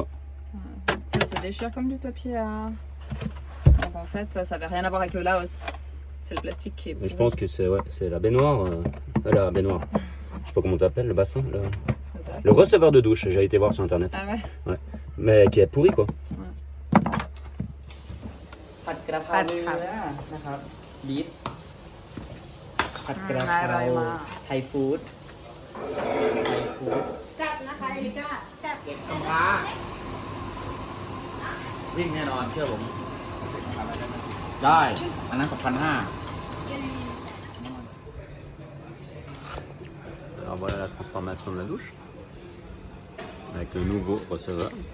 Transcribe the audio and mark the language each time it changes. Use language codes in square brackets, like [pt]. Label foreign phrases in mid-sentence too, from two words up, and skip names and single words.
[fr] Ça se déchire comme du papier à... Donc en fait ça n'avait rien à voir avec le Laos. C'est le plastique qui est Mais pourri. je pense que c'est la baignoire. La baignoire. Je sais pas comment tu appelles, le bassin. Le receveur de douche, j'ai été voir sur internet. Ah ouais. Ouais. Mais qui est pourri quoi. [th] ผัดกระเพราเนื้อนะครับบีฟผัดกระเพ อร่ รา อยมาก [en] Thai food [th] แซ่บนะคะเอลิก้าแซ่บวิ่งแน่นอนเชื่อผมได้อันนั้น2,500 [fr] voilà la transformation de la douche. Avec le nouveau receveur.